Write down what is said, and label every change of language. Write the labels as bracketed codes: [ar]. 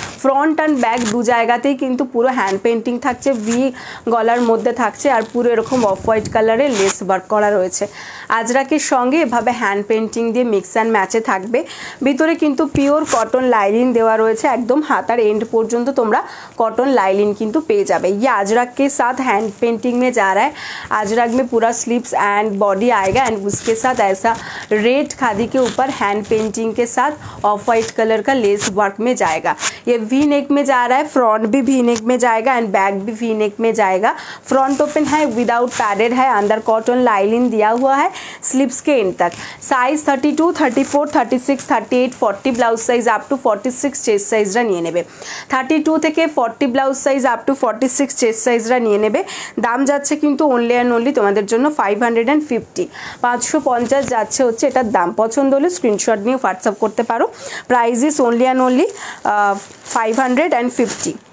[bn] Front and back দু জায়গাতেই কিন্তু পুরো হ্যান্ড পেন্টিং থাকছে, ভি গলার মধ্যে থাকছে, আর পুরো এরকম অফ হোয়াইট কালারের লেস ওয়ার্ক করা রয়েছে। আজরাকের সঙ্গে এভাবে হ্যান্ড পেন্টিং দিয়ে মিক্স অ্যান্ড ম্যাচে থাকবে। ভিতরে কিন্তু পিওর কটন লাইলিন দেওয়া রয়েছে, একদম হাতার एंड পর্যন্ত তোমরা কটন लाइलिन কিন্তু পেয়ে যাবে। [hi] ये अजरक के साथ हैंड पेंटिंग में जा रहा है। अजरक में पूरा स्लीव्स एंड बॉडी आएगा एंड उसके साथ ऐसा रेड खादी के ऊपर हैंड पेंटिंग के साथ ऑफ वाइट कलर का लेस वर्क में जाएगा। ये वी नेक में जा रहा है, फ्रंट भी वी नेक में जाएगा एंड बैक भी वी नेक में जाएगा। फ्रंट ओपन है, विदाउट पैडेड है, अंदर कॉटन लाइलिन दिया हुआ है स्लीव्स के एंड तक। Size 32, 34, 36, 38, 40 blouse size up to 46 chest साइजरा [bn] নিয়ে নেবে। 32 থেকে 40 blouse size up to 46 chest সাইজরা নিয়ে নেবে। দাম যাচ্ছে কিন্তু অনলি অ্যান্ড অনলি তোমাদের জন্য 550, 550 যাচ্ছে হচ্ছে এটার দাম। পছন্দ হলে স্ক্রিনশট নিয়ে হোয়াটসঅ্যাপ করতে পারো। Price is only and only 550।